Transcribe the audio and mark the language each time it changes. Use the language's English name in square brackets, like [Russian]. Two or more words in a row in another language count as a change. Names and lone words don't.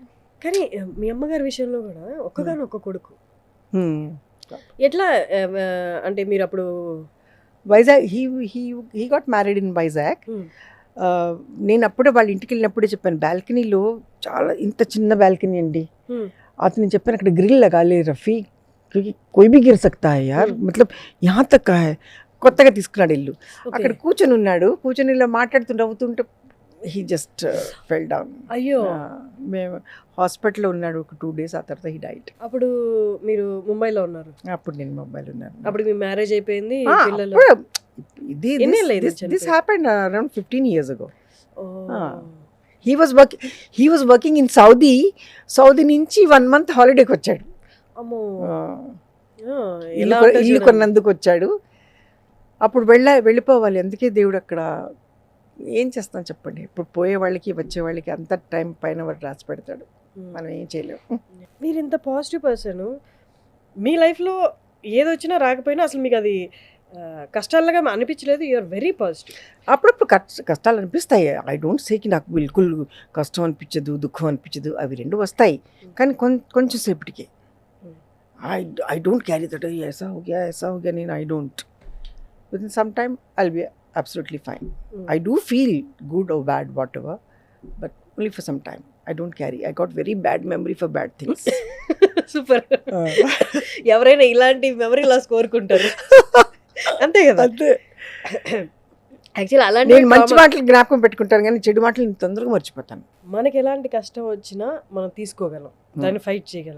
[Telugu] కానీ మీ అమ్మగారి విషయంలో కూడా ఒక్కగానొక్క కొడుకు, ఎట్లా అంటే మీరు అప్పుడు [English] Vizag he got married in Vizag. [Telugu] నేను అప్పుడే వాళ్ళ ఇంటికి వెళ్ళినప్పుడే చెప్పాను, బాల్కనీలో చాలా ఇంత చిన్న బాల్కనీ అండి, అతను చెప్పాను అక్కడ [Hindi] ग्रिल लगाले रफ़ी कोई भी गिर सकता है यार, मतलब यहाँ तक है. [Telugu] కొత్తగా తీసుకున్నాడు ఇల్లు, అక్కడ కూర్చొని ఉన్నాడు, కూర్చొని ఇలా మాట్లాడుతూ నవ్వుతుంటే [English] he just fell down. [Telugu] అయ్యో, మేము హాస్పిటల్లో ఉన్నాడు ఒక 2 days, ఆ తర్వాత [English] he died. [Telugu] అప్పుడు మీరు ముంబైలో ఉన్నారు? అప్పుడు నేను ముంబైలో ఉన్నాను. అప్పుడు మీ మ్యారేజ్ అయిపోయింది, [English] this happened around 15 years ago. he was working in Saudi [Telugu] నుంచి 1 month హాలిడేకి వచ్చాడు. ఇల్లు కొన్నందుకు వచ్చాడు. అప్పుడు వెళ్ళిపోవాలి, అందుకే దేవుడు అక్కడ ఏం చేస్తాం చెప్పండి, ఇప్పుడు పోయే వాళ్ళకి వచ్చే వాళ్ళకి అంత టైం పైన వాడు రాసి పెడతాడు, మనం ఏం చేయలేము. మీరు ఇంత [English] positive person, [Telugu] మీ లైఫ్లో ఏదొచ్చినా రాకపోయినా అసలు మీకు అది కష్టాలుగా అనిపించలేదు, [English] you're very positive. [Telugu] అప్పుడప్పుడు కష్టాలు అనిపిస్తాయి, [English] I don't [Telugu] సేకి నాకు బిల్కుల్ కష్టం అనిపించదు దుఃఖం అనిపించదు, అవి రెండు వస్తాయి కానీ కొంచెం సేపటికి. [English] I don't carry that [Hindi] ऐसा हो गया [English] నేను I don't. within some time absolutely fine. I do feel good or bad, whatever, but only for some time. I don't carry. I got very bad memory for bad things. [Telugu] సూపర్. ఎవరైనా ఇలాంటి [English] memory loss [Telugu] కోరుకుంటారు, అంతే కదా. అంతే. యాక్చువల్లీ అలాంటి నేను మంచి మాటలు జ్ఞాపకం పెట్టుకుంటాను కానీ చెడు మాటలు నేను తొందరగా మర్చిపోతాను. మనకి ఎలాంటి కష్టం వచ్చినా మనం తీసుకోగలం, దాన్ని ఫైట్ చేయగలం.